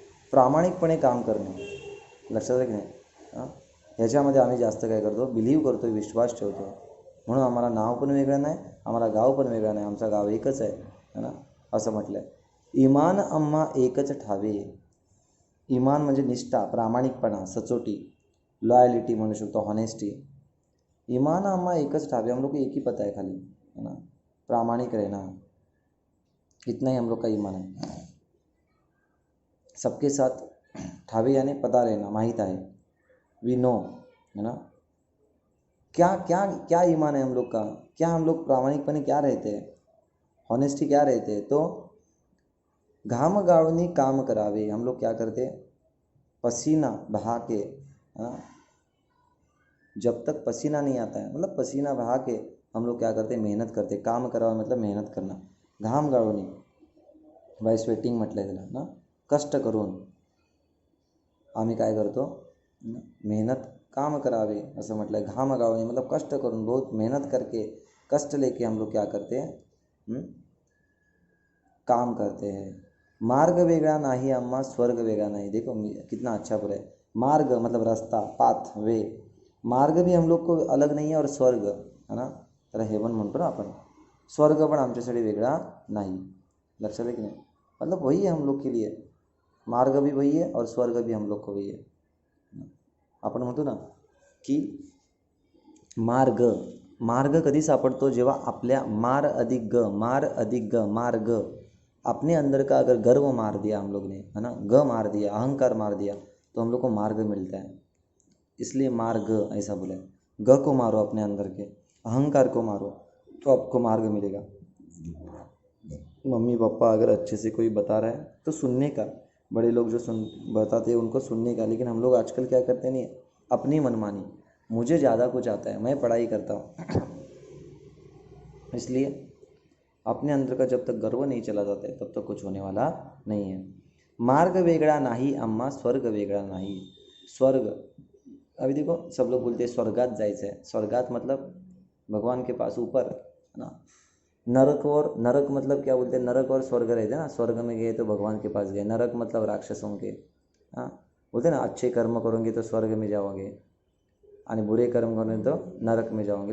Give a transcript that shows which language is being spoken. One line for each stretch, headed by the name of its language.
Marathi: प्रामाणिकपणे काम करणे, लक्षात की नाही. ह्याच्यामध्ये आम्ही जास्त काय करतो, बिलीव करतो, विश्वास ठेवतो. म्हणून आम्हाला नाव पण वेगळं नाही, आम्हाला गाव पण वेगळं नाही, आमचं गाव एकच आहे, है ना, असं म्हटलं आहे. इमान आम्हा एकच ठावे, इमान म्हणजे निष्ठा, प्रामाणिकपणा, सचोटी, लॉयलिटी म्हणू शकतो, हॉनेस्टी. ईमान आम्हा एकच ठावे,
Hindi: हम लोग को एक ही पता है खाली, है ना, प्रामाणिक रहना, इतना ही हम लोग का ईमान है. सबके साथ ठावे यानी पता रहना, माहित है,
English: we know,
Hindi: है ना. क्या क्या क्या ईमान है हम लोग का, क्या हम लोग प्रामाणिकपणे क्या रहते हैं, हॉनेस्टी क्या रहते हैं. तो
Marathi: घाम गाळूनी काम करावे,
Hindi: हम लोग क्या करते, पसीना बहा के, है ना, जब तक पसीना नहीं आता है, मतलब पसीना बहा के हम लोग क्या करते, मेहनत करते.
Marathi: काम करावा
Hindi: मतलब मेहनत करना.
Marathi: घाम गाळूनी,
English: by sweating
Marathi: म्हटलं आहे त्याला ना, कष्ट करून आम्ही काय करतो, मेहनत, काम करावे असं म्हटलं आहे. घाम गाळूनी
Hindi: मतलब
Marathi: कष्ट करून,
Hindi: बहुत मेहनत करके, कष्ट लेके हम लोग क्या करते हैं, काम करते हैं.
Marathi: मार्ग वेगळा नाही आम्हा, स्वर्ग वेगळा
Hindi: नहीं. देखो कितना अच्छा बोला है, मार्ग मतलब रास्ता,
English: Path, way.
Hindi: मार्ग भी हम लोग को अलग नहीं है और स्वर्ग, है ना,
Marathi: त्याला हेवन म्हणतो ना आपण, स्वर्ग पण आमच्यासाठी वेगळा नाही. लक्षात आहे की नाही.
Hindi: मतलब वही है हम लोग के लिए, मार्ग भी वही है और स्वर्ग भी हम लोग को वही है.
Marathi: आपण म्हणतो ना की मार्ग, मार्ग कधी सापडतो, जेव्हा आपल्या मार अधिक ग,
Hindi: मार अधिक ग, मार्ग, अपने अंदर का अगर गर्व मार दिया हम लोग ने, है ना, ग मार दिया, अहंकार मार दिया, तो हम लोग को मार्ग मिलता है. इसलिए मार्ग ऐसा बोला है. ग को मारो, अपने अंदर के अहंकार को मारो, तो आपको मार्ग मिलेगा. मम्मी पापा अगर अच्छे से कोई बता रहा है तो सुनने का, बड़े लोग जो बताते हैं उनको सुनने का. लेकिन हम लोग आजकल क्या करते नहीं, अपनी मनमानी, मुझे ज़्यादा कुछ आता है, मैं पढ़ाई करता हूँ, इसलिए अपने अंदर का जब तक गर्व नहीं चला जाता है तब तक कुछ होने वाला नहीं है.
Marathi: मार्ग वेगळा नाही आम्हा, स्वर्ग वेगळा नाही.
Hindi: स्वर्ग, अभी देखो सब लोग बोलते हैं
Marathi: स्वर्गात जायचं
Hindi: है, स्वर्गात मतलब भगवान के पास ऊपर, है ना. नरक, और नरक मतलब क्या बोलते हैं, नरक और स्वर्ग रहते हैं ना. स्वर्ग में गए तो भगवान के पास गए, नरक मतलब राक्षसों के, हाँ, बोलते हैं ना, अच्छे कर्म करोगे तो स्वर्ग में जाओगे और बुरे कर्म करोगे तो नरक में जाओगे.